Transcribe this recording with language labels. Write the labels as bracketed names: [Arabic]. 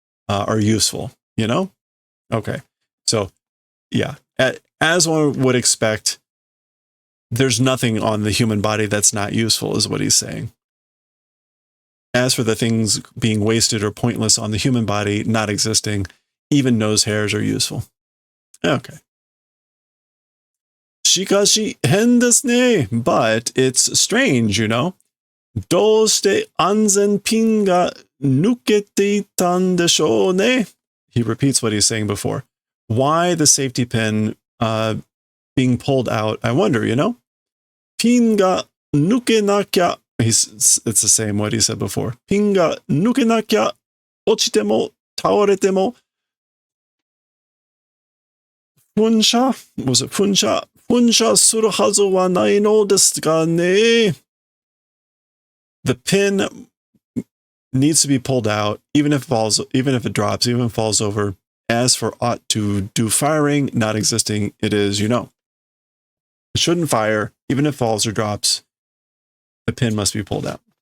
[English] are useful, you know? Okay. So, yeah, as one would expect, there's nothing on the human body that's not useful, is what he's saying. As for the things being wasted or pointless on the human body, not existing, even nose hairs are useful. Okay. [Japanese] Shikashi hen desu ne. [English] But it's strange, you know? [Japanese] どうして安全ピンが抜けていたんでしょうね? [English] He repeats what he's saying before. Why the safety pin being pulled out? I wonder, you know? [Japanese] ピンが抜けなきゃ [English] it's the same what he said before. [Japanese] ピンが抜けなきゃ落ちても倒れても噴射 [English] was it [Japanese] 噴射するはずはないのですかね? [English] The pin needs to be pulled out, even if it drops, even if it falls over. As for ought to do firing, not existing, it is, you know. It shouldn't fire, even if it falls or drops. The pin must be pulled out.